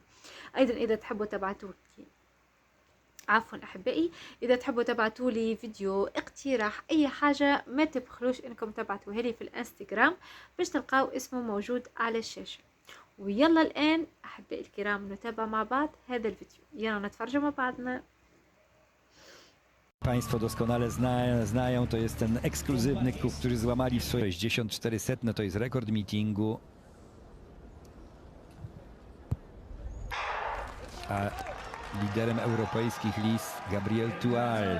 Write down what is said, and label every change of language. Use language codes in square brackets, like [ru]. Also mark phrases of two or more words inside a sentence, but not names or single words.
[ar] ايضا اذا تحبوا تبعتوا عفوا احبائي، اذا تحبوا تبعتوا لي فيديو اقتراح اي حاجه ما تبخلوش انكم تبعتوها لي في الانستغرام باش تلقاو اسمه موجود على الشاشه. ويلا الان احبائي الكرام نتابع مع بعض هذا الفيديو، يلا نتفرجوا مع بعضنا. [pl] Państwo doskonale znają, to jest ten ekskluzywny klub, który złamali w swoje 64 setne, to jest rekord meetingu. A liderem europejskich list Gabriel Tual.